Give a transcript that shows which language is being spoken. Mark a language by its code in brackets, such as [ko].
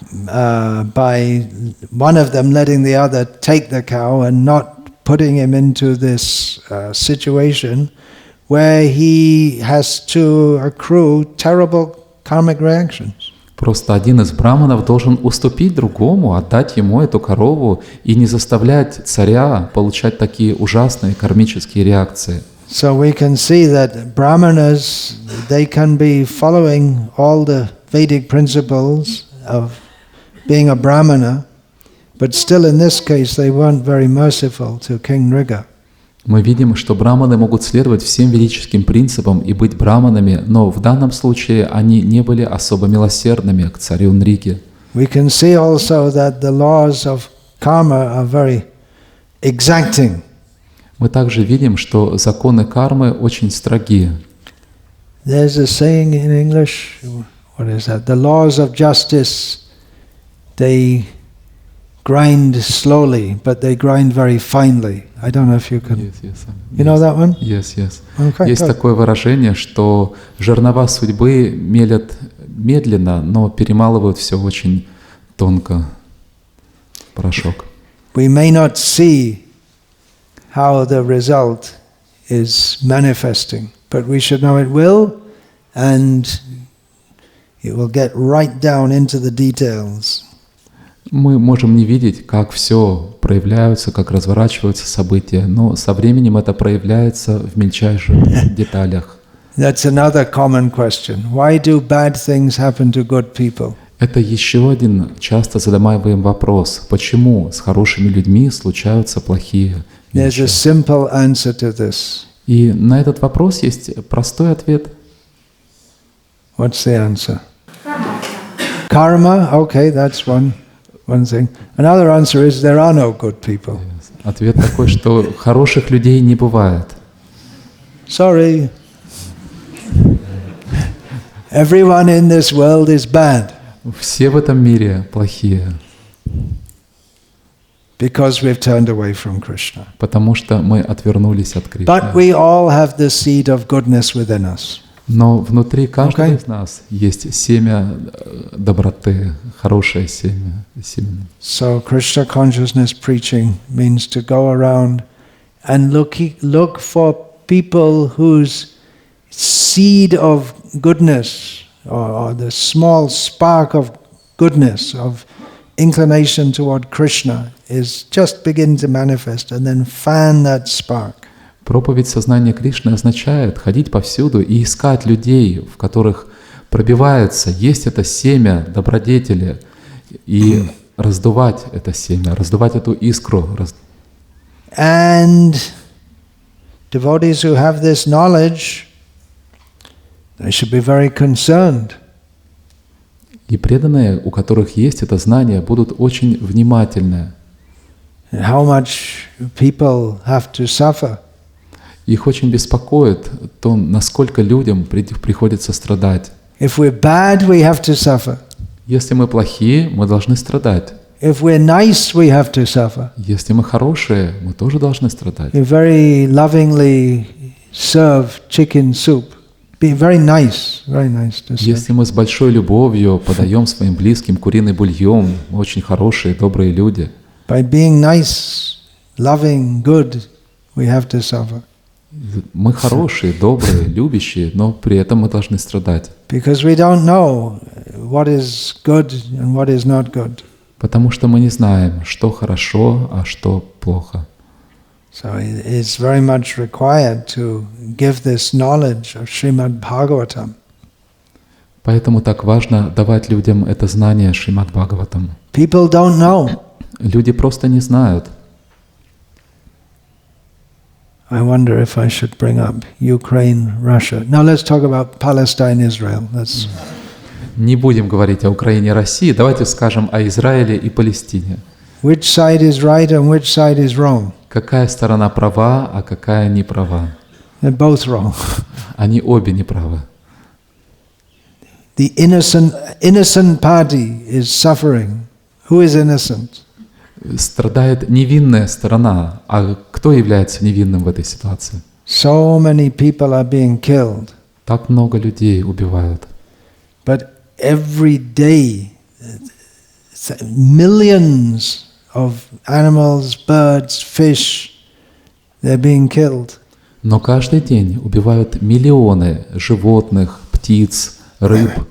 [en] By one of them letting the other take the cow and not putting him into this situation where he has to accrue terrible karmic reactions. [ru] Просто один из браманов должен уступить другому, отдать ему эту корову и не заставлять царя получать такие ужасные кармические реакции. [en] So we can see that brahmanas, they can be following all the Vedic principles of being a brahmana, but still in this case they weren't very merciful to King Nriga. [ru] Мы видим, что браманы могут следовать всем ведическим принципам и быть браманами, но в данном случае они не были особо милосердными к царю Нрике. [en] We can see also that the laws of karma are very exacting. [ru] Мы также видим, что законы кармы очень строги. [en] There's a saying in English, what is that? The laws of justice, they grind slowly, but they grind very finely. I don't know if you can... You know that one? Yes. Okay, [ru] Есть [en] good. [ru] такое выражение, что жернова судьбы мелят медленно, но перемалывают все очень тонко. Порошок. [en] We may not see how the result is manifesting, but we should know it will, and it will get right down into the details. [ru] Мы можем не видеть, как все проявляются, как разворачиваются события, но со временем это проявляется в мельчайших деталях. [en] That's another common question. Why do bad things happen to good people? [ru] Это еще один часто задаваемый вопрос. Почему с хорошими людьми случаются плохие [en] There's a [ru] вещи? [en] simple answer to this. [ru] И на этот вопрос есть простой ответ. [en] What's the answer? Karma. Okay, that's one thing. Another answer is there are no good people. [ru] Ответ такой, что хороших людей не бывает. [en] Sorry. Everyone in this world is bad [ru] Все в этом мире плохие, [en] because we've turned away from Krishna. [ru] потому что мы отвернулись от Кришны. [en] But we all have the seed of goodness within us. [ru] Но внутри каждого [en] Okay. [ru] из нас есть семя доброты, хорошее семя. [en] So Krishna consciousness preaching means to go around and look for people whose seed of goodness or the small spark of goodness, of inclination toward Krishna is just begin to manifest, and then fan that spark. [ru] Проповедь сознания Кришны означает ходить повсюду и искать людей, в которых пробивается, есть это семя добродетели, и раздувать это семя, раздувать эту искру. [en] And devotees who have this knowledge, they should be very concerned. [ru] И преданные, у которых есть это знание, будут очень внимательны. [en] How much people have to suffer. [ru] Их очень беспокоит то, насколько людям приходится страдать. [en] If we're bad, we have to suffer. [ru] Если мы плохие, мы должны страдать. [en] If we're nice, we have to suffer. [ru] Если мы хорошие, мы тоже должны страдать. [en] You very lovingly serve chicken soup. Be very nice to serve. [ru] Если мы с большой любовью подаем своим близким куриный бульон, мы очень хорошие, добрые люди. [en] By being nice, loving, good, we have to suffer. [ru] Мы хорошие, добрые, любящие, но при этом мы должны страдать. [en] Because we don't know what is good and what is not good. [ru] Потому что мы не знаем, что хорошо, а что плохо. [en] So it's very much required to give this knowledge of Srimad Bhagavatam. [ru] Поэтому так важно давать людям это знание Шримад Бхагаватам. [en] People don't know. [ru] Люди просто не знают. [en] I wonder if I should bring up Ukraine, Russia. Now let's talk about Palestine, Israel. [ru] Не будем говорить о Украине и России, давайте скажем о Израиле и Палестине. [en] Which side is right and which side is wrong? [ru] Какая сторона права, а какая не права? [en] They're both wrong. [ru] Они обе не правы. [en] The innocent party is suffering. Who is innocent? [ru] Страдает невинная сторона. А кто является невинным в этой ситуации? [en] So many people are being killed. [ru] Так много людей убивают. [en] But every day, millions of animals, birds, fish, they're being killed. [ru] Но каждый день убивают миллионы животных, птиц, рыб.